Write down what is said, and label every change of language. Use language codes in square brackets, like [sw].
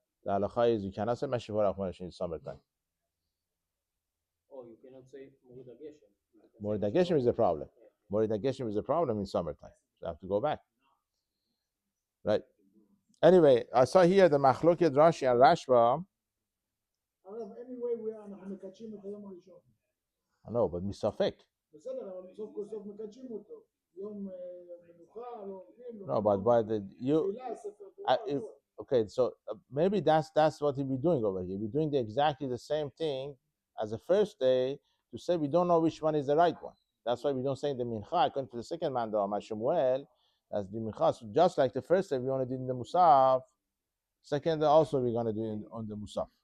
[en] The halacha is you cannot say Mashivara Chumrei Geshem in summertime. Oh, you cannot say Morid HaGeshem. Morid HaGeshem is the problem. Morid HaGeshem is the problem in summertime. So you have to go back. Right. Anyway, I saw here the Machloket Rashi and Rashba. Anyway, [he] אנחנו מקדשים את היום הראשון. [en] I know, but misafek. [he] בסדר, אבל בסוף כל סוף מקדשים אותו. יום מנוחה, לא עובדים. [en] No, but by the you. Okay, so maybe that's what he'll be doing over here. We're doing exactly the same thing as the first day to say we don't know which one is the right one. That's why we don't say the mincha according to the second man, though, Shemuel, as the mincha. So just like the first day we only did in the musaf, second day also we're going to do on the musaf.